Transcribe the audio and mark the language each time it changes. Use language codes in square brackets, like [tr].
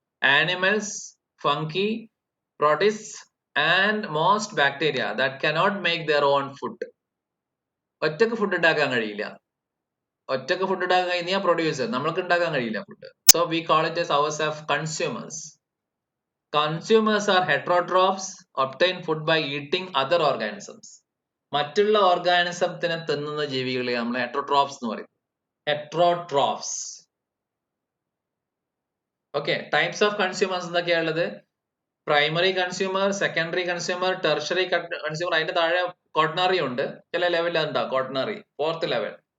[en] Animals, fungi, protist and most bacteria that cannot make their own food. [ml] ഒറ്റക്ക് food ഉണ്ടാക്കാൻ കഴിയില്ല. ഒറ്റക്ക് food ഉണ്ടാക്കാൻ കഴിയുന്ന പ്രൊഡ്യൂസർ, നമ്മൾക്ക് ഉണ്ടാക്കാൻ കഴിയില്ല food. [en] So we call it as ourselves consumers. Consumers are heterotrophs, obtain food by eating other organisms. [ml] മറ്റുള്ള ഓർഗാനിസത്തിനെ തിന്നുന്ന ജീവികളെ നമ്മൾ ഹെട്രോട്രോപ്സ് എന്ന് പറയും. Heterotrophs. Okay, [en] types of consumers [ml] എന്തൊക്കെയാണുള്ളത്? Primary consumer, secondary consumer, tertiary consumer. അതിന്റെ താഴെ കോട്ടണറി ഉണ്ട്. ചില ലെവലിൽ അതുണ്ടാവും കോട്ടണറി, 4th ലെവൽ.